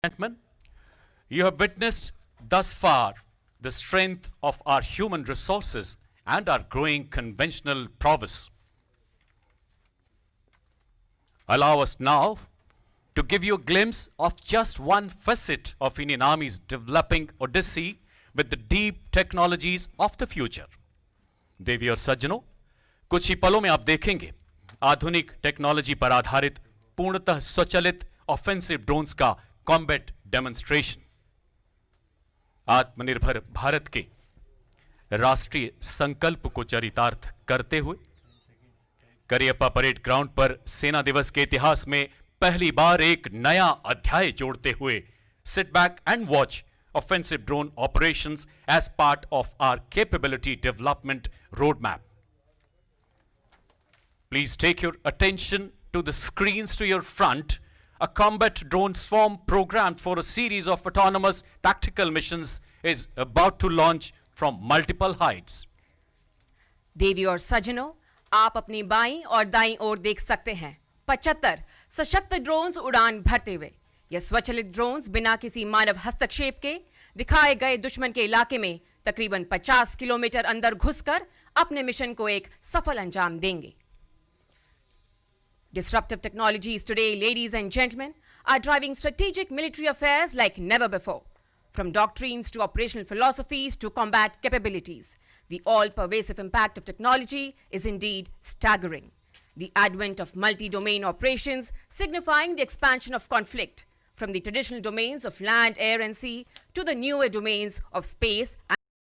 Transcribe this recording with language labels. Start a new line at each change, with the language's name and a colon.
English: Gentlemen, you have witnessed thus far the strength of our human resources and our growing conventional prowess. Allow us now to give you a glimpse of just one facet of Indian Army's developing odyssey with the deep technologies of the future.
Hindi: देवी और सज्जनों, कुछ ही पलों में आप देखेंगे आधुनिक technology पर आधारित पूर्णतः स्वचालित ऑफेंसिव ड्रोन्स का कॉम्बैट डेमोन्स्ट्रेशन। आत्मनिर्भर भारत के राष्ट्रीय संकल्प को चरितार्थ करते हुए करियप्पा परेड ग्राउंड पर सेना दिवस के इतिहास में पहली बार एक नया अध्याय जोड़ते हुए
English: Sit back and watch offensive drone operations as part of our capability development roadmap. Please take your attention to the screens to your front. A combat drone swarm programmed for a series of autonomous tactical missions is about to launch from multiple heights. देवी और सज्जनों, आप अपनी बाईं और दाईं ओर देख सकते हैं 75 सशक्त ड्रोन्स उड़ान भरते हुए। यह स्वचालित ड्रोन्स बिना किसी मानव हस्तक्षेप के दिखाए गए दुश्मन के इलाके में तकरीबन 50 किलोमीटर अंदर घुसकर अपने मिशन को एक सफल अंजाम देंगे। Disruptive technologies today, ladies and gentlemen, are driving strategic military affairs like never before. From doctrines to operational philosophies to combat capabilities, the all-pervasive impact of technology is indeed staggering. The advent of multi-domain operations signifying the expansion of conflict from the traditional domains of land, air and sea to the newer domains of space and